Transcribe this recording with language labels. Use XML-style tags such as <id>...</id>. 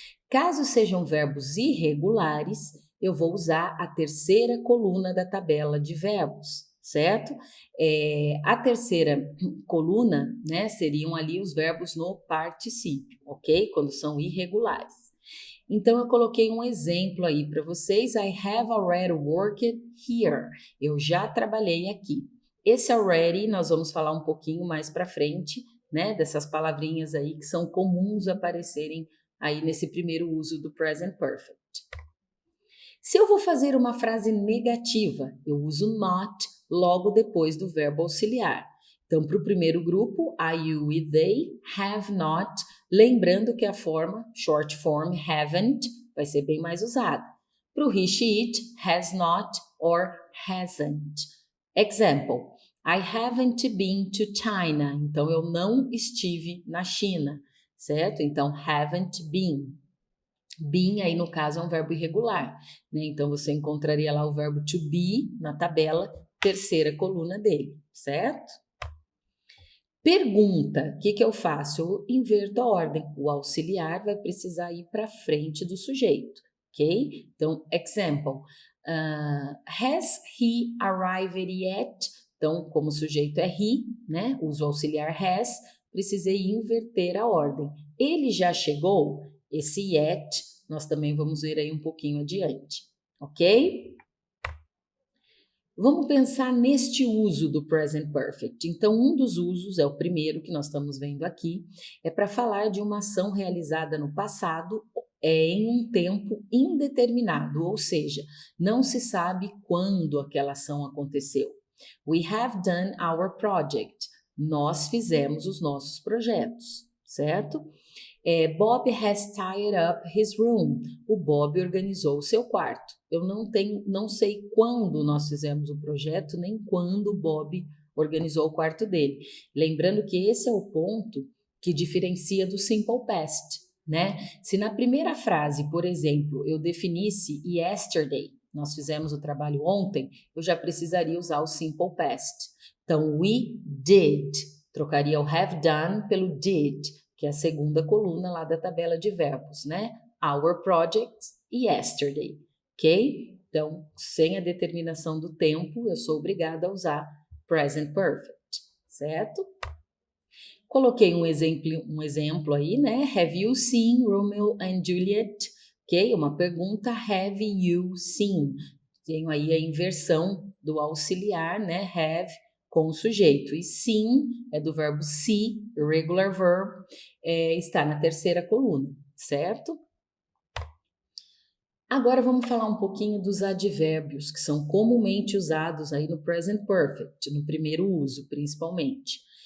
<pt>Caso sejam verbos irregulares, eu vou usar a terceira coluna da tabela de verbos, certo? A terceira coluna, né, seriam ali os verbos no particípio, ok? Quando são irregulares. Então, eu coloquei um exemplo aí para vocês.</pt> <en>I have already worked here.</en> <pt>Eu já trabalhei aqui. Esse already nós vamos falar um pouquinho mais para frente, né? Dessas palavrinhas aí que são comuns aparecerem aí nesse primeiro uso do present perfect. Se eu vou fazer uma frase negativa, eu uso not logo depois do verbo auxiliar. Então, para o primeiro grupo, I, you e they have not, lembrando que a forma, short form, haven't, vai ser bem mais usada. Para o he, she, it,</pt> <en>has not or hasn't. Example, I haven't been to China.</en> <pt>Então, eu não estive na China, certo? Então, haven't been. Been aí no caso é um verbo irregular, né? Então você encontraria lá o verbo to be na tabela, terceira coluna dele, certo? Pergunta, o que eu faço? Eu inverto a ordem, o auxiliar vai precisar ir para frente do sujeito, ok?</pt> <en>Então, example, has he arrived yet?</en> <pt>Então, como o sujeito é he, né? Uso o auxiliar has, precisei inverter a ordem. Ele já chegou? Esse yet, nós também vamos ver aí um pouquinho adiante, ok? Vamos pensar neste uso do present perfect. Então, um dos usos, é o primeiro que nós estamos vendo aqui, é para falar de uma ação realizada no passado em um tempo indeterminado, ou seja, não se sabe quando aquela ação aconteceu.</pt> <en>We have done our project.</en> <pt>Nós fizemos os nossos projetos, certo?</pt> <en>Bob has tied up his room.</en> <pt>O Bob organizou o seu quarto. Eu não sei quando nós fizemos o projeto, nem quando o Bob organizou o quarto dele. Lembrando que esse é o ponto que diferencia do simple past, né? Se na primeira frase, por exemplo, eu definisse yesterday, nós fizemos o trabalho ontem, eu já precisaria usar o simple past. Então,</pt> <en>we did.</en> <pt>Trocaria o have done pelo did, que é a segunda coluna lá da tabela de verbos, né?</pt> <en>Our project, yesterday, ok?</en> <pt>Então, sem a determinação do tempo, eu sou obrigada a usar present perfect, certo? Coloquei um exemplo aí, né?</pt> <en>Have you seen Romeo and Juliet? Ok?</en> <pt>Uma pergunta,</pt> <en>have you seen?</en> <pt>Tenho aí a inversão do auxiliar, né? Have com o sujeito. E seen é do verbo see, irregular verb, está na terceira coluna, certo? Agora vamos falar um pouquinho dos advérbios, que são comumente usados aí no present perfect, no primeiro uso, principalmente.</pt>